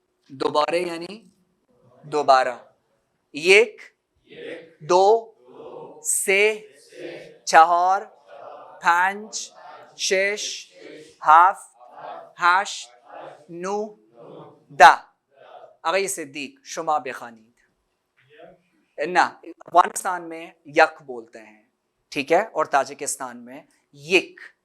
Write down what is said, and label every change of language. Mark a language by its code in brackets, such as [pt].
[ur] دوبارے یعنی دوبارہ. [fa] یک، دو، سه چهار پنج شش هفت هشت نو ده. آقای صدیق شما بخوانید. [ur] نه افغانستان میں یک بولتے ہیں ٹھیک ہے اور تاجکستان میں یک.